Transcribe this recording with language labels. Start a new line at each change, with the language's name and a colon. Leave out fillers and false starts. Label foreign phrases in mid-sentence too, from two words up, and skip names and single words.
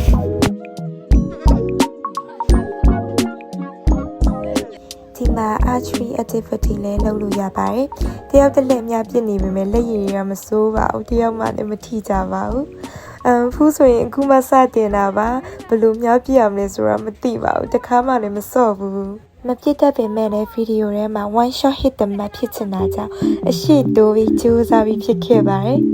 Burmese: ဒီမှာ
English: archery activity
Burmese: လည်းလုပ်လို့ရပါတယ်တယောက်တစ်လက်များပြစ်နေပေမဲ့လက်ရည်တွေကမစိုးပါဘူးတယောက်မှလည်းမထိကြပါဘူးဖူးဆိုရင်အခုမှစတင်တာပါဘလို့များပြရမလဲဆိုတာမသိပါဘူးတခါမှလည်းမစော့ဘူးမပြစ်တတ်ပေမဲ့လည်းဗီဒီယိုထဲမှာ
English: one shot hit the mark
Burmese: ဖြစ်ချင်တာကြောင့်အရှိတိုးပြီးကြိုးစားပြီးဖြစ်ခဲ့ပါတယ်